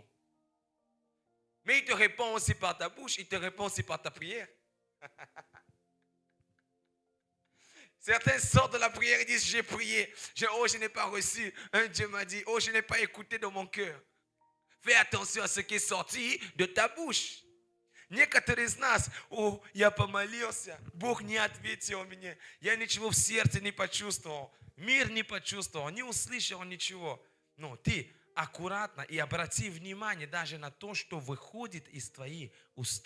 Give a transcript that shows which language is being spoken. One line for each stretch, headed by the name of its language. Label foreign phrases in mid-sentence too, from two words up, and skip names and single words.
French: Mais il te répond aussi par ta bouche, il te répond aussi par ta prière. Certains sortent de la prière et disent, j'ai prié, je n'ai pas reçu. Un Dieu m'a dit, je n'ai pas écouté dans mon cœur. Fais attention à ce qui est sorti de ta bouche.
Russian: Некоторые из нас, я помолился, Бог не ответил мне, я ничего в сердце не почувствовал, мир не почувствовал, не услышал ничего. Но ты аккуратно и обрати внимание даже на то, что выходит из твоих уст.